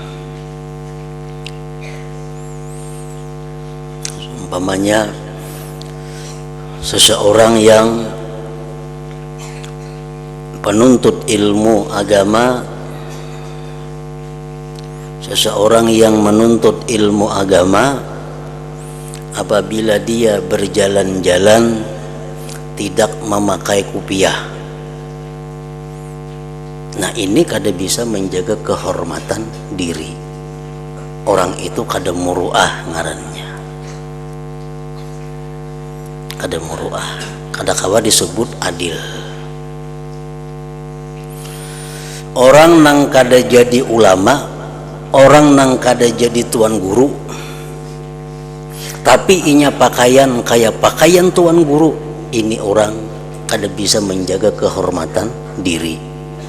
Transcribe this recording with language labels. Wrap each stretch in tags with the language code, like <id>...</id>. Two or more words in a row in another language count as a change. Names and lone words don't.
<id>Umpamanya seseorang yang penuntut ilmu agama, seseorang yang menuntut ilmu agama, apabila dia berjalan-jalan tidak memakai kupiah, nah ini kada bisa menjaga kehormatan diri.</id> <bjn>Orang itu kada muruah ngarannya, kada muruah, kada kawa disebut adil. Orang nang kada jadi ulama, orang nang kada jadi tuan guru, tapi inya pakaian kayak pakaian tuan guru,</bjn> <id>ini orang kada bisa menjaga kehormatan diri.</id>